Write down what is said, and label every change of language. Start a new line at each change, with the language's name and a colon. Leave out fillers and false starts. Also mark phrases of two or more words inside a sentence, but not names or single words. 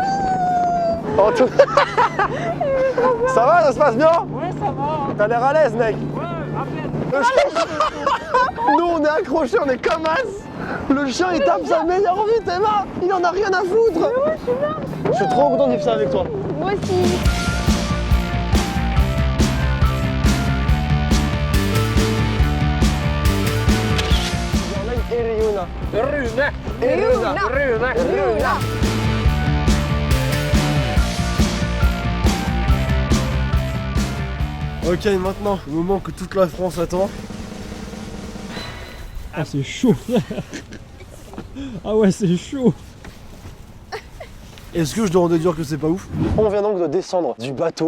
French: Oh, tout... Ça va, ça se passe bien? Ouais, ça va. T'as l'air à l'aise, mec. Ouais, à peine. Nous, on est accrochés, on est comme as. Le chien, il tape sa meilleure vie, Théma. Il en a rien à foutre. Ouais, je suis bien. Je suis trop content de vivre ça avec toi. Moi aussi. Eriona. Rune. Eriona. Rune. Runa. Ok, maintenant, le moment que toute la France attend. Ah, c'est chaud, frère. Ah ouais, c'est chaud. Est-ce que je dois en déduire que c'est pas ouf? On vient donc de descendre du bateau.